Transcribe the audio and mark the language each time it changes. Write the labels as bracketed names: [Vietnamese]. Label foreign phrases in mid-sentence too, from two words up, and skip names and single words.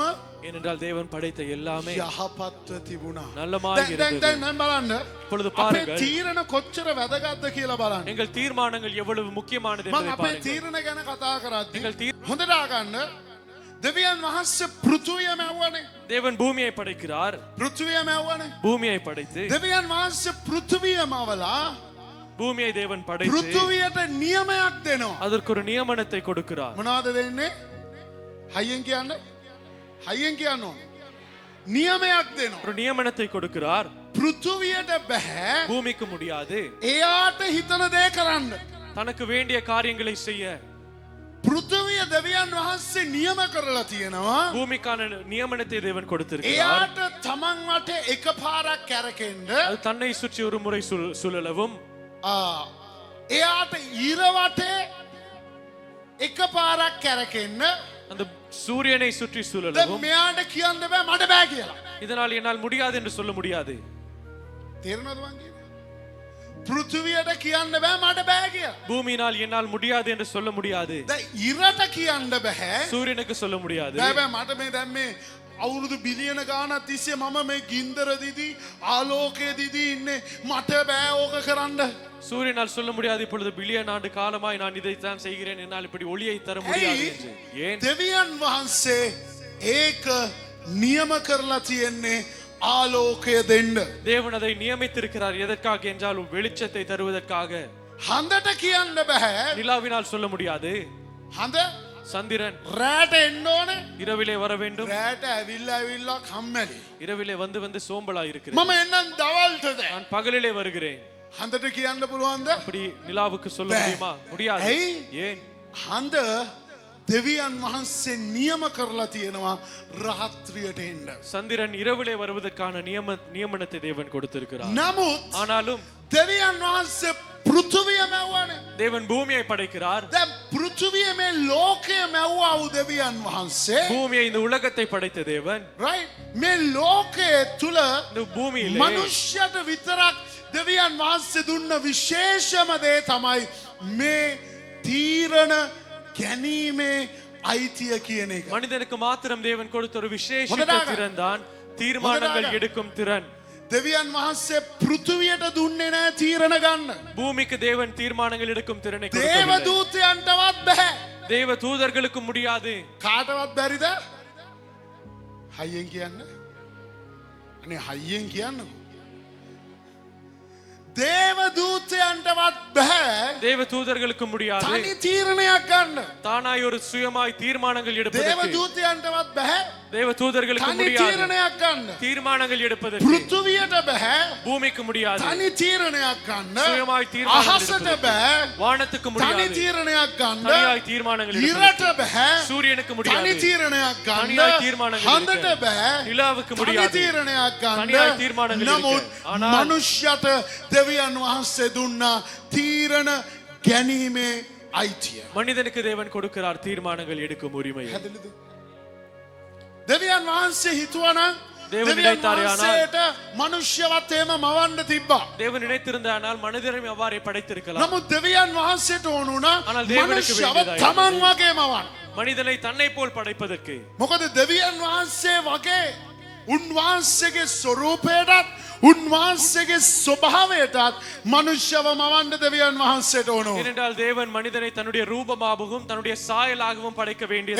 [Tamil] ஏனென்றால் தேவன் படைத்த எல்லாமே [Sinhala] යහපත්ව තිබුණා. [Tamil] நல்லமாய் [Sinhala] දැන් [Tamil] இருந்தது. [Sinhala] දැන් බලන්න. [Tamil] இப்பொழுது [Sinhala] අපේ [Tamil] பாருங்கள் [Sinhala] තීරණ කොච්චර වැදගත්ද කියලා බලන්න. [Tamil] எங்கள் தீர்மானங்கள் எவ்வளவு முக்கியமானது [Sinhala] මම [Tamil] என்பதை [Sinhala] අපේ [Tamil] பாருங்கள். [Sinhala] තීරණ ගැන කතා කරද්දී [Tamil] එங்கள் තීර- [Sinhala] හොඳට අහගන්න. දෙවියන් වහන්සේ පෘථුවිය මැව්වනේ. [Tamil] தேவன் பூமியை படைக்கிறார். [Sinhala] පෘථුවිය මැව්වනේ. [Tamil] பூமியை படைத்து [Sinhala] දෙවියන් වහන්සේ පෘථුවිය මවලා [Tamil] பூமியை தேவன் படைத்து [Sinhala] පෘථුවියට නියමයක් දෙනවා. [Tamil] அதற்கு ஒரு நியமனத்தை கொடுக்கிறார். [Sinhala] මොනවද දෙන්නේ? හයියෙන් කියන්න. හයියෙන් කියන්න ඕන. නියමයක් දෙනවා. [Tamil] ஒரு நியமனத்தை கொடுக்கிறார். [Sinhala] පෘථුවියට බෑ [Tamil] பூமிக்கு முடியாது [Sinhala] එයාට හිතන දේ කරන්න. [Tamil] தனக்கு வேண்டிய காரியங்களை செய்ய. [Sinhala] පෘථුවිය දෙවියන් වහන්සේ නියම කරලා තියෙනවා. [Tamil] பூமிக்கான நியமனத்தை தேவன் கொடுத்திருக்கிறார். [Sinhala] එයාට තමන් වට එක පාරක් කැරකෙන්න. [Tamil] அது தன்னை சுற்றி ஒரு முறை சுழலவும் [Sinhala] එයාට ඊර වටේ එක පාරක් කැරකෙන්න. [Tamil] அந்த சூரியனை சுற்றி [Sinhala] දැන් [Tamil] சுழலவும். [Sinhala] මෙයාට කියන්න බෑ මට බෑ කියලා. [Tamil] இதனால் என்னால் முடியாது என்று சொல்ல முடியாது. [Sinhala] තේරෙනවද මං කියන්නේ? පෘථුවියට කියන්න බෑ මට බෑ කියලා. [Tamil] பூமியினால் என்னால் முடியாது என்று சொல்ல முடியாது. [Sinhala] දැන් ඉරට කියන්න බෑ. [Tamil] சூரியனுக்கு சொல்ல முடியாது. [Sinhala] බෑ බෑ මට මේ දැන් මේ අවුරුදු බිලියන ගානක් තිස්සේ මම මේ ගින්දර දිදී ආලෝකයේ දිදී ඉන්නේ මට බෑ ඕක කරන්න. [Tamil] சூரியனால் சொல்ல முடியாது. இப்பொழுது பில்லியன் ஆண்டு காலமாய் நான் இதைத்தான் செய்கிறேன், என்னால் இப்படி ஒளியை தர முடியாது என்று. ஏன்? [Sinhala] දෙවියන් වහන්සේ ඒක නියම කරලා තියෙන්නේ ආලෝකය දෙන්න. [Tamil] தேவன் அதை நியமித்திருக்கிறார். எதற்காக என்றால் வெளிச்சத்தை தருவதற்காக. [Sinhala] හඳට කියන්න බෑ. [Tamil] நிலாவினால் சொல்ல முடியாது. [Sinhala] හඳ [Tamil] சந்திரன் [Sinhala] රෑට එන්න ඕනේ. [Tamil] இரவிலே வர வேண்டும். [Sinhala] රෑට ඇවිල්ලා කම්මැලි. [Tamil] இரவிலே வந்து சோம்பலா இருக்கிறேன். [Sinhala] මම එන්නම් දවල්ටද. [Tamil] நான் பகலிலே வருகிறேன். [Sinhala] හන්දට කියන්න පුළුවන්ද? [Tamil] அப்படி நிலாவுக்கு சொல்ல முடியுமா? முடியாது. [Sinhala] ඇයි? [Tamil] ஏன்? [Sinhala] හන්ද දෙවියන් වහන්සේ නියම කරලා තියෙනවා රාත්‍රියට එන්න. [Tamil] சந்திரன் இரவிலே வருவதற்கான நியமனத்தை தேவன் கொடுத்திருக்கிறார். [Sinhala] නමුත් [Tamil] ஆனாலும் [Sinhala] දෙවියන් වහන්සේ පෘථුවිය මැව්වනේ. [Tamil] தேவன் பூமியை படைக்கிறார். [Sinhala] දැන් පෘථුවිය මේ ලෝකය මැව්වා වූ දෙවියන් වහන්සේ. [Tamil] பூமியை இந்த உலகத்தை படைத்த தேவன் [Sinhala] right මේ ලෝකයේ තුල [Tamil] இந்த பூமியிலே [Sinhala] මනුෂ්‍යයට විතරක් දෙවියන් වහන්සේ දුන්න විශේෂම දේ තමයි මේ තීරණ ගැනීමේ අයිතිය කියන එක. [Tamil] மனிதனுக்கு மாத்திரம் தேவன் கொடுத்த ஒரு விசேஷ முதலாக. திறன் தான் தீர்மானங்கள் முதலாக. எடுக்கும் திறன். [Sinhala] දෙවියන් වහන්සේ පෘථුවියට දුන්නේ නැහැ තීරණ ගන්න. [Tamil] பூமிக்கு தேவன் தீர்மானங்கள் எடுக்கும் திறனை கொடுக்கவில்லை. [Sinhala] දේවදූතයන්ටවත් බෑ. [Tamil] தேவ தூதர்களுக்கு முடியாது. [Sinhala] කාටවත් බැරිද? හයියෙන් කියන්න. අනේ හයියෙන් කියන්න. දේවදූතයන්ටවත් බෑ. [Tamil] தேவ தூதர்களுக்கு முடியாது. [Sinhala] තනි තීරණයක් ගන්න. [Tamil] தானாய் ஒரு சுயமாய் தீர்மானங்கள் எடுப்பதற்கு. [Sinhala] දේවදූතයන්ටවත් බෑ. [Tamil] தேவ தூதர்களுக்கு [Sinhala] තනි [Tamil] முடியாது. [Sinhala] තීරණයක් ගන්න. [Tamil] தீர்மானங்கள் எடுப்பதற்கு. [Sinhala] පෘථුවියට බෑ. [Tamil] பூமிக்கு முடியாது. [Sinhala] තනි තීරණයක් ගන්න. [Tamil] சுயமாய் தீர்மானங்கள் [Sinhala] අහසට [Tamil] எடுப்பதற்கு. [Sinhala] බෑ. [Tamil] வானத்துக்கு [Sinhala] තනි [Tamil] முடியாது. [Sinhala] තීරණයක් ගන්න. [Tamil] தனியாய் தீர்மானங்கள் [Sinhala] ඉරට [Tamil] எடுப்பதற்கு. [Sinhala] බෑ. [Tamil] சூரியனுக்கு [Sinhala] තනි [Tamil] முடியாது. [Sinhala] තීරණයක් ගන්න. [Tamil] தனியாய் தீர்மானங்கள் [Sinhala] හන්දට [Tamil] எடுக்க. [Sinhala] බෑ. [Tamil] நிலாவுக்கு [Sinhala] තනි [Tamil] முடியாது. [Sinhala] තීරණයක් [Tamil] தனியாய் [Sinhala] ගන්න. [Tamil] தீர்மானங்கள் [Sinhala] නමුත් [Tamil] எடுக்க. ஆனால் [Sinhala] මනුෂ්‍යයට දෙවියන් වහන්සේ දුන්නා තීරණ ගැනීමේ අයිතිය. [Tamil] மனிதனுக்கு தேவன் கொடுக்கிறார் தீர்மானங்கள் எடுக்கும் உரிமை. [Sinhala] හැදෙලිද? දෙවියන් වහන්සේ හිතුවනම් [Tamil] தேவன் [Sinhala] දෙවියන් [Tamil] நினைத்தாரேயானால் [Sinhala] වහන්සේට මනුෂ්‍යවත් එහෙම මවන්න තිබ්බා. [Tamil] தேவன் நினைத்திருந்தானால் மனிதரையும் அவ்வாறே படைத்திருக்கலாம். [Sinhala] නමුත් දෙවියන් වහන්සේට ඕන වුණා [Tamil] ஆனால் தேவனுக்கு [Sinhala] මනුෂ්‍යව [Tamil] வேண்டியதாய் [Sinhala] තමන් වගේ මවන්න. [Tamil] மனிதனை தன்னை போல் படைப்பதற்கு. [Sinhala] මොකද දෙවියන් වහන්සේ වගේ උන්වහන්සේගේ ස්වරූපයටත් උන්වහන්සේගේ ස්වභාවයටත් මනුෂ්‍යව මවන්න දෙවියන් වහන්සේට ඕන. [Tamil] ஏனென்றால் தேவன் மனிதனை தன்னுடைய ரூபமாகவும் தன்னுடைய சாயலாகவும் படைக்க வேண்டியதாக